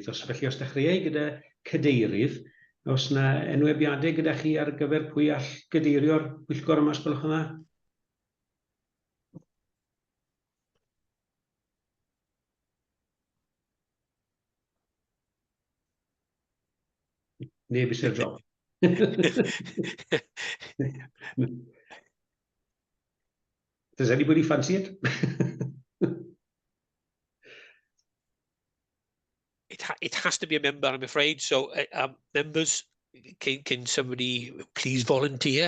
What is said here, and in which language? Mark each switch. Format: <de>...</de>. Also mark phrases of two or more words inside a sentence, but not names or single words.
<cy>Felly, os dechreuai gyda cadeirydd, os yna enwebiadau gyda chi ar gyfer pwy all gadeirio'r pwyllgor yma, os gwelwch yn dda? Neb isio'r job.</cy> <en>Does anybody fancy it? It has to be a member, I'm afraid. So, members, can somebody please volunteer?</en>